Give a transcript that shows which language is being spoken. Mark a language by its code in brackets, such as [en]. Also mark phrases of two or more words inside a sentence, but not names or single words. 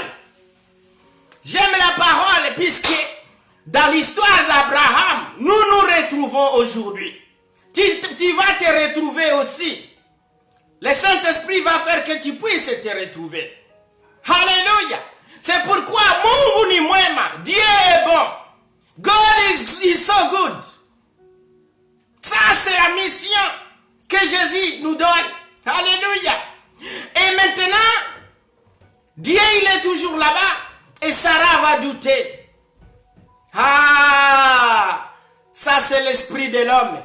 [fr] J'aime la parole puisque dans l'histoire d'Abraham, nous nous retrouvons aujourd'hui. Tu vas te retrouver aussi. Le Saint-Esprit va faire que tu puisses te retrouver. Alléluia. C'est pourquoi [sw] Mungu ni mwema. [fr] Dieu est bon. [en] God is so good. [fr] Ça, c'est la mission que Jésus nous donne. Alléluia. Et maintenant, Dieu, il est toujours là-bas. Et Sarah va douter. Ah, ça c'est l'esprit de l'homme.